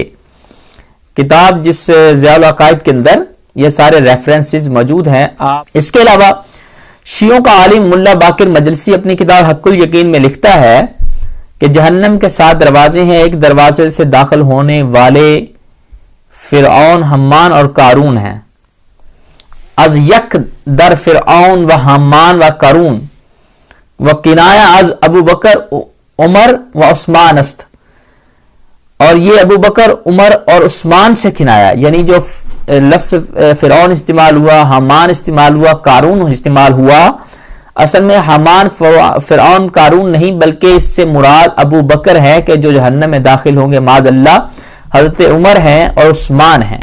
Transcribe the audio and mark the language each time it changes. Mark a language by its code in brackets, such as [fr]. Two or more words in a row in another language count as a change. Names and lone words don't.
[ur] کتاب جس ضیاء العقائد کے اندر یہ سارے ریفرنسز موجود ہیں۔ اس کے علاوہ شیعوں کا عالم ملا باقر مجلسی اپنی کتاب حق الیقین میں لکھتا ہے کہ جہنم کے 7 دروازے ہیں، ایک دروازے سے داخل ہونے والے فرعون، حمان اور قارون ہیں۔ [fa] از یک در فرعون و حمان و قارون و کنایہ از ابو بکر عمر و عثمان است، [ur] اور یہ ابو بکر، عمر اور عثمان سے کنایہ، یعنی جو لفظ فرعون استعمال ہوا، حمان استعمال ہوا، قارون استعمال ہوا، اصل میں حمان فرعون قارون نہیں، بلکہ اس سے مراد ابو بکر ہے کہ جو جہنم میں داخل ہوں گے [ar] معاذ اللہ، [ur] حضرت عمر ہیں اور عثمان ہیں۔